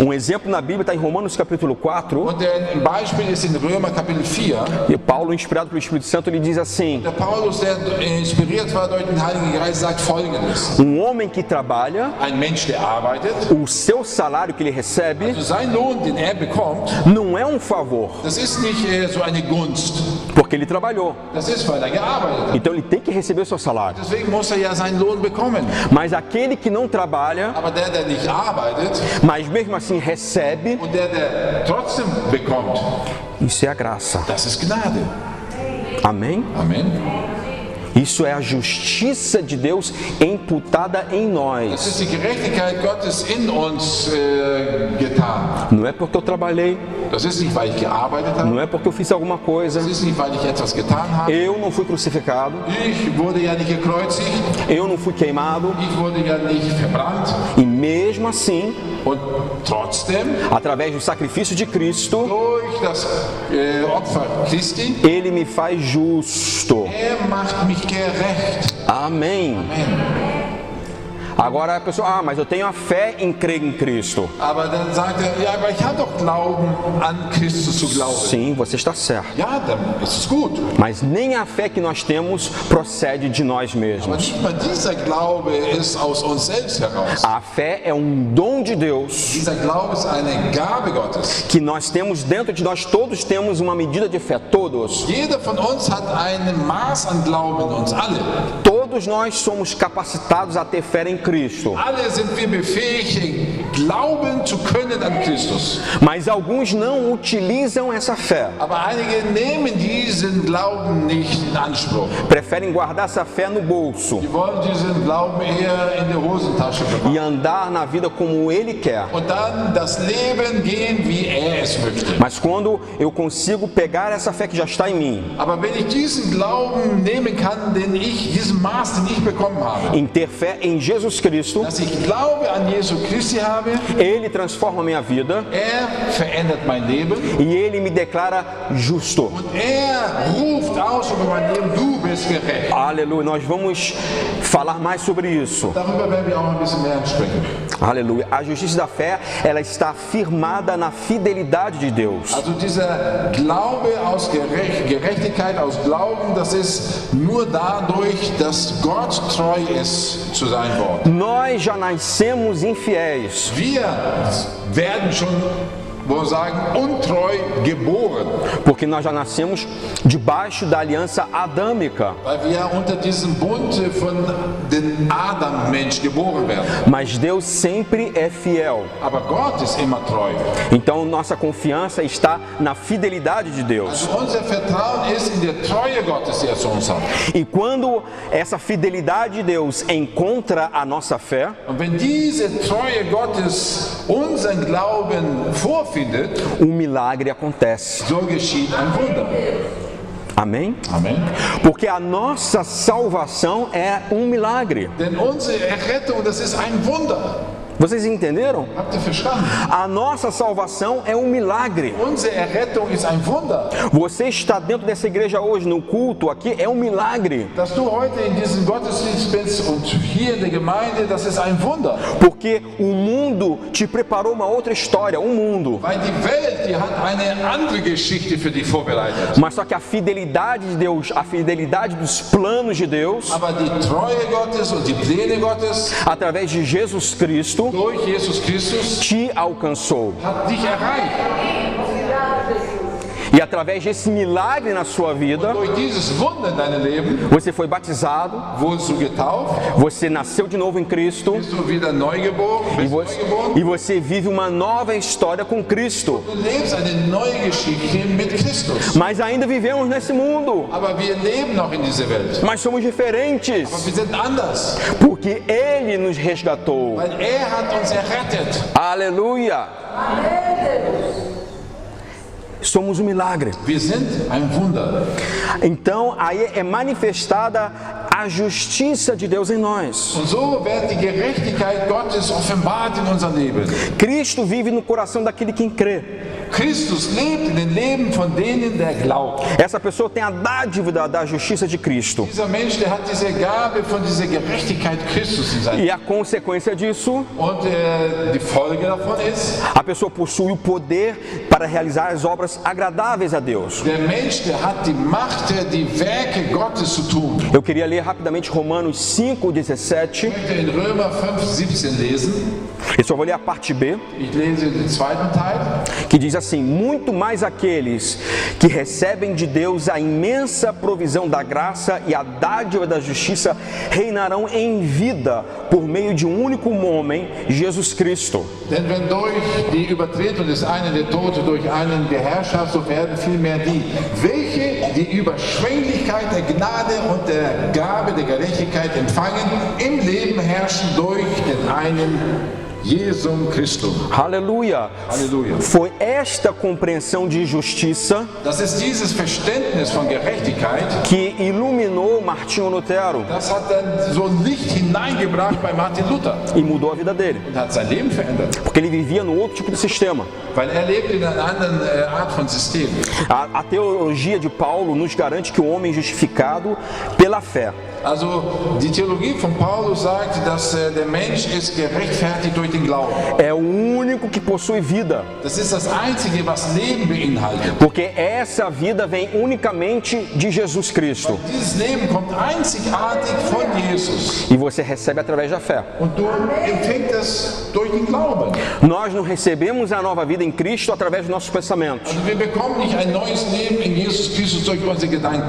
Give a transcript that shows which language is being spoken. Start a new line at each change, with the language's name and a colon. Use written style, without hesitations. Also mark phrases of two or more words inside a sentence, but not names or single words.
Portuguese: Um exemplo na Bíblia está em Romanos capítulo 4.
German: Und ein Beispiel ist in Römer Kapitel 4.
Portuguese: E Paulo, inspirado pelo Espírito Santo, ele diz assim:
German: Der Paulus, der inspiriert war durch den Heiligen Geist, sagt Folgendes.
Portuguese: homem que trabalha,
German: Ein Mensch, der arbeitet,
Portuguese: o seu salário que ele recebe
German: also sein Lohn, den er bekommt,
Portuguese: não é um favor,
German: das ist nicht so eine Gunst.
Portuguese: porque ele trabalhou.
German: Das ist, weil er gearbeitet hat.
Portuguese: Então ele tem que receber o seu salário.
German: Deswegen muss er ja seinen Lohn bekommen.
Portuguese: Mas aquele que não trabalha,
German: Aber der nicht arbeitet
Portuguese: mas mesmo assim recebe,
German: und der trotzdem bekommt,
Portuguese: isso é a graça.
German: das ist Gnade.
Portuguese: Amém?
German: Amen.
Portuguese: Isso é a justiça de Deus imputada em
German: Das
Portuguese: nós.
German: ist die Gerechtigkeit Gottes in uns getan.
Portuguese: Não é porque eu trabalhei,
German: Das ist nicht, weil ich gearbeitet habe.
Portuguese: não é porque eu fiz alguma coisa.
German: Das ist nicht, weil ich etwas getan habe.
Portuguese: Eu não fui crucificado,
German: Ich wurde ja nicht gekreuzigt.
Portuguese: eu não fui queimado,
German: Ich wurde ja nicht verbrannt.
Portuguese: e mesmo assim,
German: Und trotzdem,
Portuguese: através do sacrifício de Cristo,
German: durch das Opfer Christi,
Portuguese: Ele me faz justo.
German: macht mich gerecht.
Portuguese: Amém.
German: Amen.
Portuguese: Agora a pessoa, mas eu tenho a fé em crer em Cristo.
German: Aber dann sagt er, ja, aber ich habe doch Glauben, an Christus zu glauben.
Portuguese: Sim, você está certo.
German: Ja, dann ist es gut.
Portuguese: Mas nem a fé que nós temos procede de nós
German: Aber
Portuguese: mesmos.
German: nicht mal dieser Glaube ist aus uns selbst heraus.
Portuguese: A fé é um dom de Deus
German: Dieser Glaube ist eine Gabe Gottes.
Portuguese: que nós temos dentro de nós. Todos temos uma medida de fé, todos.
German: Jeder von uns hat ein Maß an Glauben, uns alle.
Portuguese: Todos nós somos capacitados a ter fé em Cristo.
German: Alle sind wir befähigt, glauben zu können an Christus.
Portuguese: Mas alguns não utilizam essa fé.
German: Aber einige nehmen diesen Glauben nicht in Anspruch.
Portuguese: Preferem guardar essa fé no bolso
German: Die wollen diesen Glauben eher in der Hosentasche bewahren.
Portuguese: e andar na vida como Ele quer.
German: Und dann das Leben gehen, wie er es möchte.
Portuguese: Mas quando eu consigo pegar essa fé que já está em mim,
German: Aber wenn ich diesen Glauben nehmen kann, diesen Maß, den ich bekommen habe,
Portuguese: em ter fé em Jesus Cristo,
German: dass ich Glaube an Jesu Christi habe,
Portuguese: Ele transforma a minha vida
German: er verändert mein Leben
Portuguese: e Ele me declara justo.
German: und er ruft aus über mein Leben, du bist gerecht.
Portuguese: Aleluia. Nós vamos falar mais sobre isso.
German: Darüber werden wir auch ein bisschen mehr sprechen.
Portuguese: Aleluia. A justiça da fé, ela está firmada na fidelidade de Deus.
German: Also dieser Glaube aus Gerechtigkeit, aus Glauben, das ist nur dadurch, dass Gott treu ist zu seinem Wort.
Portuguese: Nós já nascemos infiéis,
German: Wir werden schon, wollen wir sagen, untreu geboren,
Portuguese: porque nós já nascemos debaixo da aliança adâmica.
German: weil wir unter diesem Bund von dem Adam-Mensch geboren werden.
Portuguese: Mas Deus sempre é fiel.
German: Aber Gott ist immer treu.
Portuguese: Então nossa confiança está na fidelidade de Deus.
German: Also unser Vertrauen ist in der Treue Gottes, die er zu uns hat.
Portuguese: E quando essa fidelidade de Deus encontra a nossa fé,
German: Und wenn diese Treue Gottes unseren Glauben vorfindet,
Portuguese: milagre acontece.
German: so geschieht ein Wunder.
Portuguese: Amém?
German: Amen.
Portuguese: Porque a nossa salvação é milagre.
German: Denn unsere Errettung, das ist ein Wunder.
Portuguese: Vocês entenderam?
German: Habt ihr verstanden?
Portuguese: A nossa salvação é milagre.
German: Unsere Errettung ist ein Wunder.
Portuguese: Você está dentro dessa igreja hoje, no culto aqui, é milagre.
German: Dass du heute in diesem Gottesdienst bist und hier in der Gemeinde, das ist ein Wunder.
Portuguese: Porque o mundo te preparou uma outra história, mundo.
German: Weil die Welt, die hat eine andere Geschichte für dich vorbereitet.
Portuguese: Mas só que a fidelidade de Deus, a fidelidade dos planos de Deus,
German: Aber die Treue Gottes und die Pläne Gottes
Portuguese: através de Jesus Cristo,
German: durch Jesus Christus
Portuguese: te alcançou.
German: hat dich erreicht.
Portuguese: E através desse milagre na sua vida,
German: Durch dieses Wunder in deinem Leben
Portuguese: você foi batizado,
German: wurdest du getauft,
Portuguese: você nasceu de novo em Cristo
German: bist du wieder neugeboren, bist neugeboren.
Portuguese: e você vive uma nova história com Cristo.
German: Du lebst eine neue Geschichte mit Christus.
Portuguese: Mas ainda vivemos nesse mundo,
German: Aber wir leben noch in dieser Welt.
Portuguese: mas somos diferentes,
German: Aber wir sind anders,
Portuguese: porque Ele nos resgatou.
German: weil hat uns errettet.
Portuguese: Aleluia! Somos um milagre.
German: Wir sind ein Wunder.
Portuguese: Então, aí é manifestada a justiça de Deus em nós.
German: Und so wird die Gerechtigkeit Gottes offenbart in unser Leben.
Portuguese: Cristo vive no coração daquele que crê.
German: Christus lebt in den Leben von denen, der glaubt.
Portuguese: Essa pessoa tem a dádiva da justiça de Cristo.
German: Dieser Mensch, der hat diese Gabe von dieser Gerechtigkeit Christus in seinem
Portuguese: E a consequência disso,
German: Und die Folge davon ist,
Portuguese: a pessoa possui o poder para realizar as obras agradáveis a Deus.
German: der Mensch, der hat die Macht, die Werke Gottes zu tun.
Portuguese: Eu queria ler rapidamente Romanos 5:17.
German: Ich möchte in Römer 5,17 lesen.
Portuguese: Eu só vou ler a parte B,
German: Ich lese den zweiten Teil.
Portuguese: que diz assim: muito mais aqueles que recebem de Deus a imensa provisão da graça e a dádiva da justiça reinarão em vida por meio de um único homem, Jesus Cristo.
German: Denn wenn durch die Übertretung des einen der Tote durch einen der Herrschaft, so werden vielmehr die, welche die Überschwänglichkeit der Gnade und der Gabe der Gerechtigkeit empfangen, im Leben herrschen durch den einen Jesus Christus.
Portuguese: Aleluia! Aleluia. Foi esta compreensão de justiça
German: Das ist dieses Verständnis von Gerechtigkeit,
Portuguese: que iluminou Martinho Lutero
German: das hat dann so Licht hineingebracht bei Martin Luther
Portuguese: e mudou a vida dele,
German: und hat sein Leben verändert,
Portuguese: porque ele vivia num outro tipo de sistema.
German: weil lebt in einer anderen Art von System.
Portuguese: A teologia de Paulo nos garante que o homem é justificado pela fé.
German: Also die Theologie von Paulus sagt, dass der Mensch ist gerechtfertigt durch den Glauben.
Portuguese: É o único que possui vida,
German: Das ist das Einzige, was Leben beinhaltet.
Portuguese: porque essa vida vem unicamente de Jesus Cristo
German: Dieses Leben kommt einzigartig von Jesus
Portuguese: e você recebe através da fé.
German: und du empfängst es durch den Glauben.
Portuguese: Nós não recebemos a nova vida em Cristo através dos nossos pensamentos.
German: Also wir bekommen nicht ein neues Leben in Jesus Christus durch unsere Gedanken.